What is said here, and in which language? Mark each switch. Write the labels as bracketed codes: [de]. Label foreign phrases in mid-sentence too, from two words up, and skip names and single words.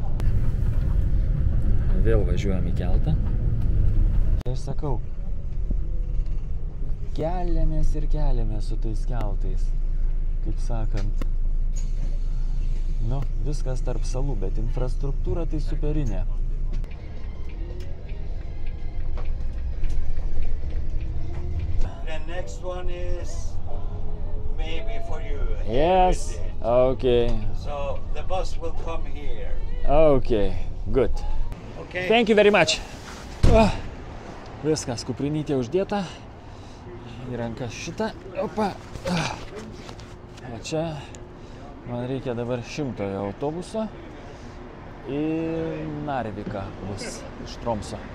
[lt] Vėl važiuojam į keltą. Tai aš sakau, keliamės ir keliamės su tais keltais. Kaip sakant, nu, viskas tarp salų, bet infrastruktūra tai superinė. [en] The next one is maybe for you. Yes, okay. So the bus will come here. Okay, good. Okay. Thank you very much. [lt] Viskas, kuprinytė uždėta. Į ranką šitą. Opa. O čia man reikia dabar 100 autobuso. Į Narviką bus iš Tromso.